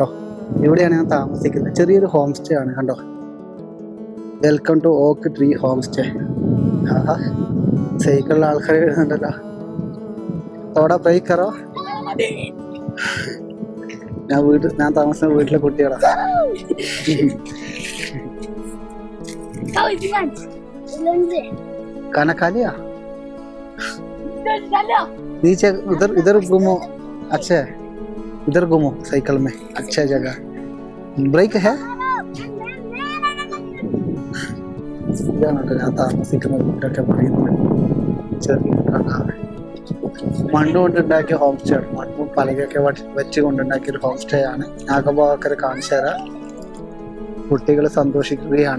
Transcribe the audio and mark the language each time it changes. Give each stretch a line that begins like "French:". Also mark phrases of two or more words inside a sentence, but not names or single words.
Malayalam: ഇവിടെയാണ് ഞാൻ താമസിക്കുന്നത്. ചെറിയൊരു
English: home stay
Malayalam: ആണ് കണ്ടോ.
English: welcome to Oak Tree Home Stay.
Malayalam: ആഹാ, സൈക്കിളിൽ ആൾക്കാർ എഴുതുന്നുണ്ടല്ലോ. അവിടെ ബ്രേക്ക് കറോ. ഞാൻ താമസിക്കുന്ന വീട്ടിലെ കുട്ടികളാ.
Hindi: खाना खा लिया? नीचे इधर घूमो. अच्छा है, इधर घूमो साइकिल में. अच्छा जगह, ब्रेक है.
Malayalam: ഞാൻ താമസിക്കുന്ന വീടൊക്കെ പറയുന്നത് മണ്ണ് കൊണ്ടുണ്ടാക്കിയ
English: home stay
Malayalam: ആണ്. മണ്ണും പലകൊക്കെ വെച്ച് കൊണ്ടുണ്ടാക്കിയ ഒരു
English: home stay
Malayalam: ആണ്. നാഗഭാഗക്കര കാണിച്ചു തരാം. കുട്ടികൾ സന്തോഷിക്കുകയാണ്.